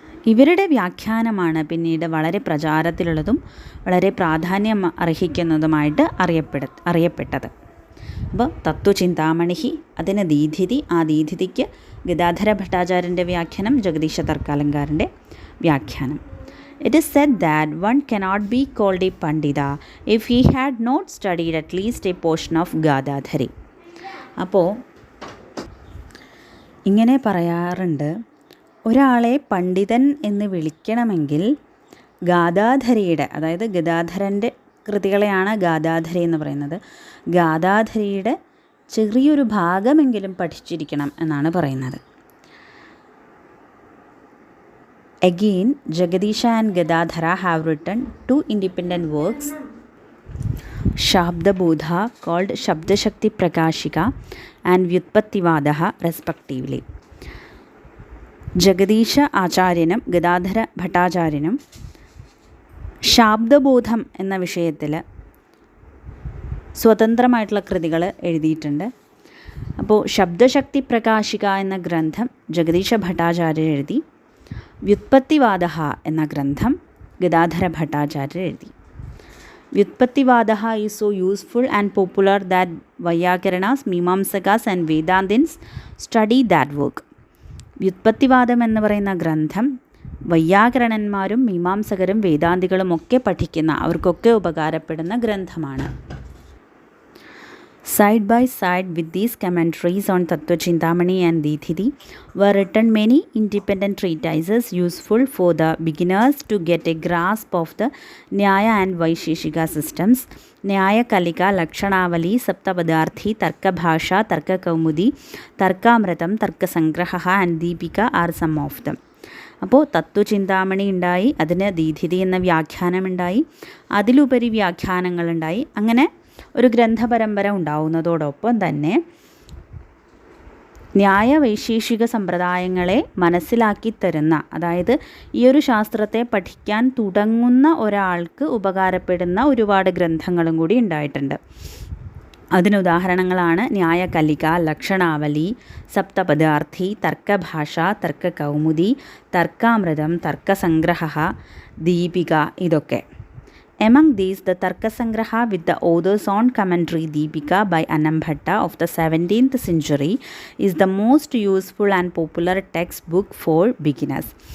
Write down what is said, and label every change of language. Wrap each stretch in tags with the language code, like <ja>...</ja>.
<ml>ഇവരുടെ വ്യാഖ്യാനമാണ് പിന്നീട് വളരെ പ്രചാരത്തിലുള്ളതും വളരെ പ്രാധാന്യം അർഹിക്കുന്നതുമായിട്ട് അറിയപ്പെട്ടത്. അപ്പോൾ തത്വചിന്താമണി, അതിന് ദീധിതി, ആ ദീധിതിക്ക് ഗദാധര ഭട്ടാചാര്യൻ്റെ വ്യാഖ്യാനം, ജഗദീശ തർക്കാലങ്കാരൻ്റെ വ്യാഖ്യാനം.</ml> <en>It is said that one cannot be called a Pandita if he had not studied at least a portion of Gadadhari.</en> <ml>അപ്പോൾ ഇങ്ങനെ പറയാറുണ്ട്, ഒരാളെ പണ്ഡിതൻ എന്ന് വിളിക്കണമെങ്കിൽ ഗാദാധരിയുടെ, അതായത് ഗദാധരൻ്റെ കൃതികളെയാണ് ഗാദാധരി എന്ന് പറയുന്നത്, ഗാദാധരിയുടെ ചെറിയൊരു ഭാഗമെങ്കിലും പഠിച്ചിരിക്കണം എന്നാണ് പറയുന്നത്.</ml> <en>Again, Jagadisha and Gadadhara have written 2 independent works, Shabdabodha called Shabdashakti Prakashika and Vyutpattivadaha respectively.</en> <ml>ജഗദീശ ആചാര്യനും ഗദാധര ഭട്ടാചാര്യനും ശാബ്ദബോധം എന്ന വിഷയത്തിൽ സ്വതന്ത്രമായിട്ടുള്ള കൃതികൾ എഴുതിയിട്ടുണ്ട്. അപ്പോൾ ശബ്ദശക്തി പ്രകാശിക എന്ന ഗ്രന്ഥം ജഗദീശ ഭട്ടാചാര്യർ എഴുതി, വ്യുത്പത്തിവാദഃ എന്ന ഗ്രന്ഥം ഗദാധര ഭട്ടാചാര്യർ എഴുതി.</ml> <en>Vyutpattivada is so useful and popular that vaiyakaranas, mimamsakas and Vedantins study that work.</en> <ml>വ്യുത്പത്തിവാദം എന്ന് പറയുന്ന ഗ്രന്ഥം വൈയാകരണന്മാരും മീമാംസകരും വേദാന്തികളും ഒക്കെ പഠിക്കുന്ന, അവർക്കൊക്കെ ഉപകാരപ്പെടുന്ന ഗ്രന്ഥമാണ്.</ml> <en>Side by side with these commentaries on Tattva Chintamani and Dithidi were written many independent treatises useful for the beginners to get a grasp of the Nyaya and Vaisheshika systems. Nyaya Kalika, Lakshanavali, Saptapadarthi, Tarka Bhasha, Tarka Kaumudi, Tarkamratam, Tarka Sangraha and Deepika are some of them.</en> <ml>അപ്പോൾ തത്വചിന്താമണി ഉണ്ടായി, അതിന് ദീധിതി എന്ന വ്യാഖ്യാനമുണ്ടായി, അതിലുപരി വ്യാഖ്യാനങ്ങളുണ്ടായി. അങ്ങനെ ഒരു ഗ്രന്ഥപരമ്പര ഉണ്ടാവുന്നതോടൊപ്പം തന്നെ ന്യായവൈശേഷിക സമ്പ്രദായങ്ങളെ മനസ്സിലാക്കി തരുന്ന, അതായത് ഈ ഒരു ശാസ്ത്രത്തെ പഠിക്കാൻ തുടങ്ങുന്ന ഒരാൾക്ക് ഉപകാരപ്പെടുന്ന ഒരുപാട് ഗ്രന്ഥങ്ങളും കൂടി ഉണ്ടായിട്ടുണ്ട്. അതിനുദാഹരണങ്ങളാണ് ന്യായകലിക, ലക്ഷണാവലി, സപ്തപദാർത്ഥി, തർക്കഭാഷ, തർക്കകൗമുദി, തർക്കാമൃതം, തർക്കസംഗ്രഹ, ദീപിക ഇതൊക്കെ.</ml> <en>Among these, the Tarkasangraha with the author's own commentary Deepika by Annambhatta of the 17th century is the most useful and popular textbook for beginners.</en>